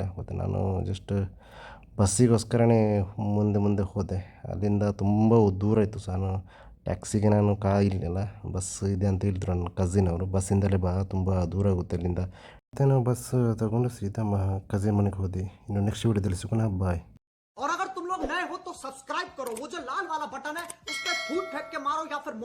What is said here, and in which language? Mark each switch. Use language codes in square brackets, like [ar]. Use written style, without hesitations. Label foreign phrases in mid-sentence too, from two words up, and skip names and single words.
[kn] ಮತ್ತು ನಾನು ಜಸ್ಟ್ ಬಸ್ಸಿಗೋಸ್ಕರನೇ ಮುಂದೆ ಹೋದೆ. ಅಲ್ಲಿಂದ ತುಂಬ ದೂರ ಇತ್ತು. ನಾನು ಟ್ಯಾಕ್ಸಿಗೆ ನಾನು ಕಾಯಲಿಲ್ಲ. ಬಸ್ ಇದೆ ಅಂತ ಹೇಳಿದ್ರು ನನ್ನ ಕಸಿನ್ ಅವರು. ಬಸ್ಸಿಂದಲೇ ತುಂಬ ದೂರ ಆಗುತ್ತೆ ಅಲ್ಲಿಂದ. ಮತ್ತು ನಾವು ಬಸ್ ತಗೊಂಡು ಸೀದಾ ಕಸಿನ್ ಮನೆಗೆ ಹೋದ್ವಿ. ಇನ್ನು ನೆಕ್ಸ್ಟ್ ವಿಡಿಯೋದಲ್ಲಿ ಸಿಗೋಣ. ಬಾಯ್. [hi] और अगर तुम लोग नए हो तो सब्सक्राइब करो, वो जो लाल वाला बटन है उस पर फूट फेंक के मारो या फिर